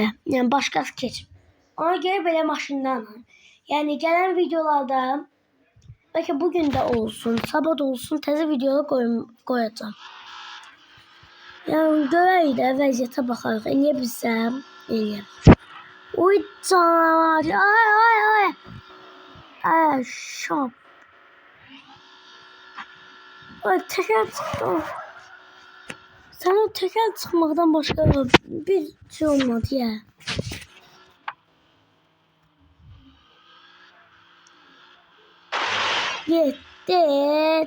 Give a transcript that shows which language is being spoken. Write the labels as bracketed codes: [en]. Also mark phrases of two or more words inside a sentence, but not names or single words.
[az] Yəni başqası keçib. Ona görə belə maşından. Yəni gələn videolarda bəlkə bugün də olsun, sabah da olsun təzə videolar qoyacağam. Yəni görək də vəziyyətə baxarıq. Eləyə bilsəm, eləyəm. Uy canavar. Ay. Ay şap. [tr] Ay teker çıktı. Sen o teker çıkmaktan başka bir şey olmadı ya. [az] Yetti.